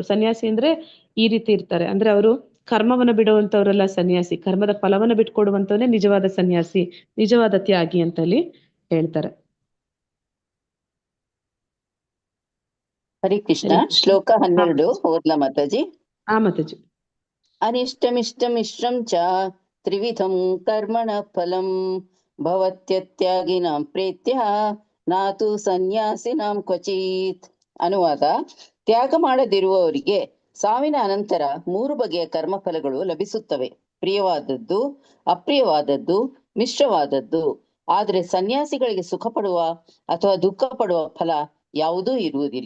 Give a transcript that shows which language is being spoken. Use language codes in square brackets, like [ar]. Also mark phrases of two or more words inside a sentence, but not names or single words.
[kn] ಸನ್ಯಾಸಿ ಅಂದ್ರೆ ಈ ರೀತಿ ಇರ್ತಾರೆ, ಅಂದ್ರೆ ಅವರು ಕರ್ಮವನ್ನು ಬಿಡುವಂತವ್ರಲ್ಲ ಸನ್ಯಾಸಿ, ಕರ್ಮದ ಫಲವನ್ನು ಬಿಟ್ಕೊಡುವಂತವನೇ ನಿಜವಾದ ಸನ್ಯಾಸಿ, ನಿಜವಾದ ತ್ಯಾಗಿ ಅಂತ ಅಲ್ಲಿ ಹೇಳ್ತಾರೆ. ಹರಿ ಕೃಷ್ಣ. ಶ್ಲೋಕ 12 ಓದ್ಲಾ ಮಾತಾಜಿ? ಆ ಮಾತಾಜಿ. [sa] ಅನಿಷ್ಟಮಿಷ್ಟಮಿಶ್ರಂ ಚ ತ್ರಿವಿಧಂ ಕರ್ಮಣ ಫಲಂ ಭವತ್ಯತ್ಯಾಗಿನಾಂ ಪ್ರೇತ್ಯ ನಾತು ಸನ್ಯಾಸಿನಾಂ ಕ್ವಚಿತ್. [kn] ಅನುವಾದ: ತ್ಯಾಗ ಮಾಡದಿರುವವರಿಗೆ ಸಾವಿನ ಅನಂತರ 3 ಬಗೆಯ ಕರ್ಮಫಲಗಳು ಲಭಿಸುತ್ತವೆ. ಪ್ರಿಯವಾದದ್ದು, ಅಪ್ರಿಯವಾದದ್ದು, ಮಿಶ್ರವಾದದ್ದು. ಆದರೆ ಸನ್ಯಾಸಿಗಳಿಗೆ ಸುಖ ಪಡುವ ಅಥವಾ ದುಃಖ ಪಡುವ ಫಲ ಯಾವುದೂ ಇರುವುದಿಲ್ಲ.